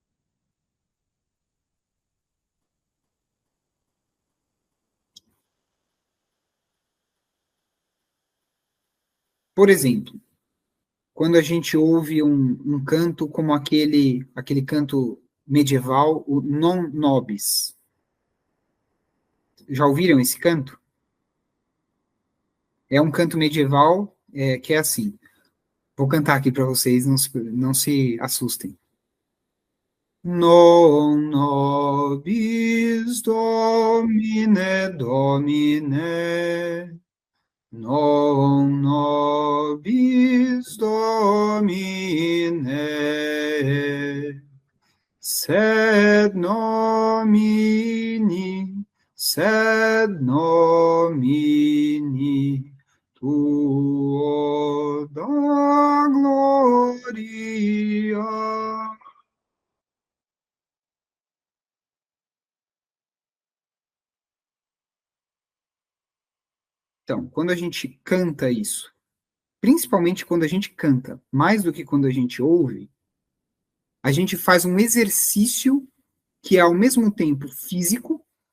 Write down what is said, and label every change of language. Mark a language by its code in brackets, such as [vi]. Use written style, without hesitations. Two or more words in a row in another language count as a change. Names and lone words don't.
[pt] Por exemplo, quando a gente ouve um canto como aquele canto medieval, o Non Nobis. Já ouviram esse canto? É um canto medieval que é assim. Vou cantar aqui para vocês, não se assustem. [la] Non nobis Domine, Domine, non nobis Domine, sed nomini tuo da gloria. [pt] Então, quando a gente canta isso, principalmente quando a gente canta, mais do que quando a gente ouve, a gente faz um exercício que é ao mesmo tempo físico,